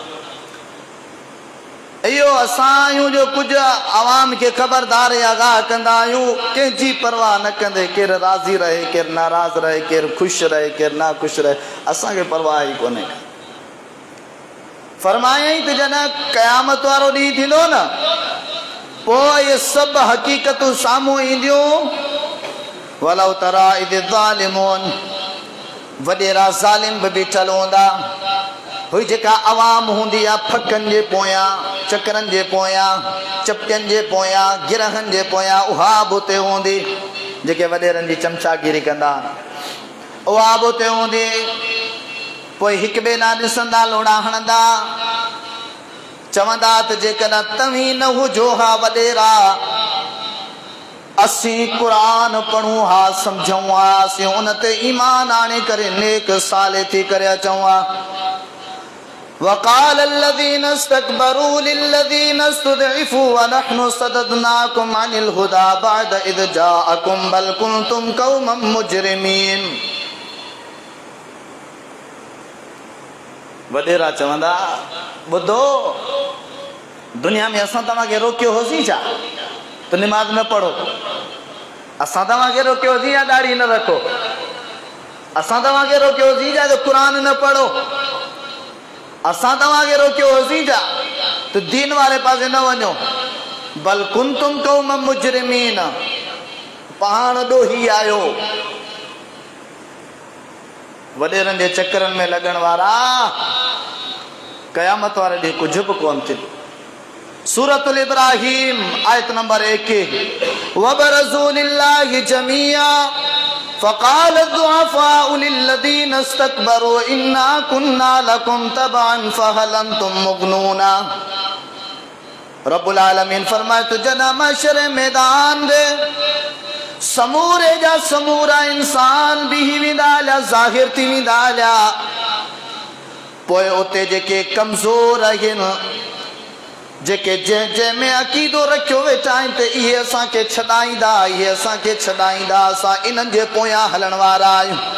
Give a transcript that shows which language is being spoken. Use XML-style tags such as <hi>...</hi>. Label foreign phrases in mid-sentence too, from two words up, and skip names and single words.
<sd>इहो असां आहियूं जो कुझु आवाम खे ख़बरदार या आगाह कंदा आहियूं, कंहिंजी परवाह न कंदे केरु राज़ी रहे, केरु नाराज़ रहे, केरु ख़ुशि रहे, केरु ना ख़ुशि रहे, असांखे परवाह ई कोन्हे। फरमायईं त जॾहिं क़यामत वारो ॾींहुं थींदो न, पोइ इहे सभु हक़ीक़तूं साम्हूं ईंदियूं।</sd> <ar>ولو ترى إذ الظالمون,</ar> <sd>वॾेरा ज़ालिम बि बीठल हूंदा। हुई जेका आवाम हूंदी आहे फकनि जे पोयां, चकरनि जे पोयां, चपटियुनि जे पोयां, गिरहनि जे पोयां, उहा बि उते हूंदी। जेके वॾेरनि जी चमचागिरी कंदा उहा बि उते हूंदी। पोइ हिकु ॿिए ना ॾिसंदा, लोड़ा हणंदा, चवंदा त जेकॾहिं तव्हीं न हुजो हा वॾेरा, असीं क़ुरान पढ़ूं हा, सम्झूं हा, असीं उन ते ईमान आणे करे नेक साले थी करे अचूं हा।</sd> <ar>वक़ाल الذين استكبروا للذين استضعفوا ونحن صددناكم عن الهدى بعد إذ جاءكم بل كنتم قوما مجرمين।</ar> <sd>वॾेरा चवंदा, ॿुधो, दुनिया में असां तव्हांखे रोकियो होसीं छा त निमाज़ न पढ़ो? असां तव्हांखे रोकियो होसीं या ॾाढ़ी न रखो? असां तव्हांखे रोकियो होसीं छा त क़ुरान न पढ़ो? असां तव्हांखे रोकियो होसीं छा त दीन वारे पासे न वञो?</sd> <ar>بل كنتم قوما مجرمين,</ar> <sd>पाण ॾोही आयो। वॾेरनि जे चकरनि में लॻण वारा क़यामत वारे ॾींहुं कुझु बि कोन थींदो। सूरतुल इब्राहिम आयत नंबर 1,</sd> <ar>وبرزوا لله جميعا فقال الضعفاء للذين استكبروا إنا كنا لكم تبعا فهل أنتم مغنون.</ar> <sd>रब्बुल आलमीन फरमाए तो जॾहिं महशर मैदान दे समूरे जा समूरा इंसान बीही वेंदा हलिया, ज़ाहिर थी वेंदा हलिया, पोइ उते जेके कमज़ोर आहिनि, जेके जंहिं में अक़ीदो रखियो वेठा आहिनि त इहे असांखे छॾाईंदा, इहे असांखे छॾाईंदा, असां इन्हनि जे पोयां हलण वारा आहियूं।</sd>